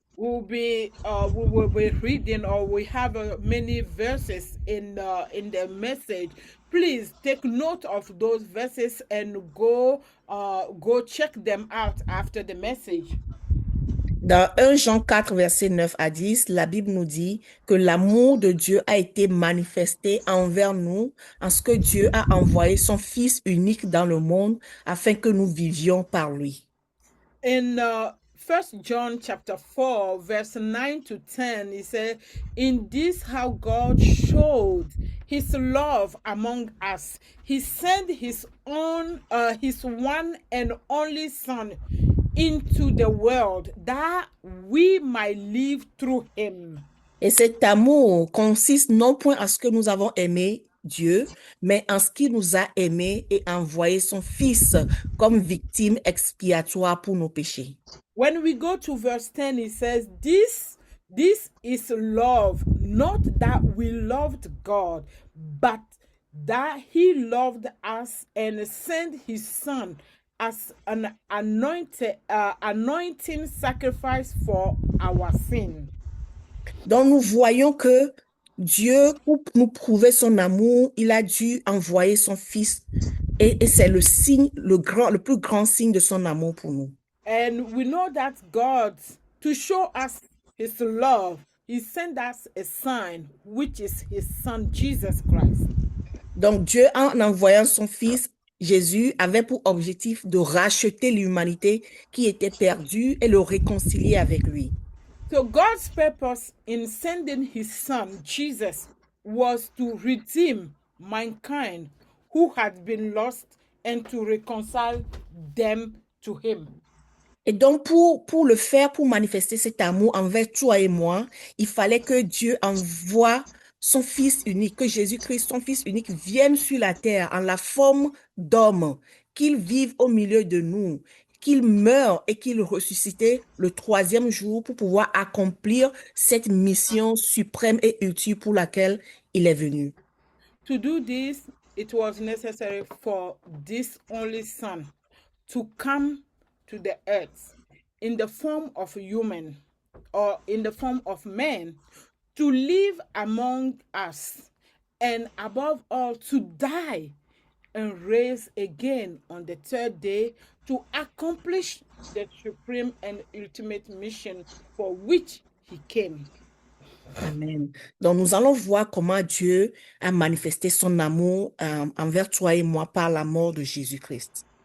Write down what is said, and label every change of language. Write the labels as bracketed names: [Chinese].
[English] We will be reading, or we have many verses in the message. Please take note of those verses and go check them out after the message. [French] Dans 1 Jean 4, verset 9 à 10, la Bible nous dit que l'amour de Dieu a été manifesté envers nous en ce que Dieu a envoyé son Fils unique dans le monde afin que nous vivions par lui. [English] In 1 John chapter 4, verse 9 to 10, he said, "In this how God showed his love among us. He sent his one and only Son into the world that we might live through him." [French] Et cet amour consiste non point à ce que nous avons aimé Dieu, mais en ce qu'il nous a aimés et envoyé son Fils comme victime expiatoire pour nos péchés. [English] When we go to verse 10, it says, This is love, not that we loved God, but that he loved us and sent his Son as an anointing sacrifice for our sin. [French] Donc nous voyons que Dieu, pour nous prouver son amour, il a dû envoyer son Fils et c'est le signe, le plus grand signe de son amour pour nous. [English] And we know that God, to show us his love, he sent us a sign, which is his Son, Jesus Christ. [French] Donc Dieu, en envoyant son Fils, Jésus avait pour objectif de racheter l'humanité qui était perdue et le réconcilier avec lui. [English] So God's purpose in sending his son, Jesus, was to redeem mankind who had been lost and to reconcile them to him. [French] Et donc, pour le faire, pour manifester cet amour envers toi et moi, il fallait que Dieu envoie son Fils unique, que Jésus-Christ, son Fils unique, vienne sur la terre en la forme d'homme, qu'il vive au milieu de nous, qu'il meure et qu'il ressuscite le troisième jour pour pouvoir accomplir cette mission suprême et ultime pour laquelle il est venu. [English] To do this, it was necessary for this only son to come to the earth in the form of a human or in the form of man, to live among us, and above all, to die and rise again on the third day to accomplish the supreme and ultimate mission for which he came. Amen. [French] Donc, nous allons voir comment Dieu a manifesté son amour envers toi et moi par la mort de Jésus-Christ.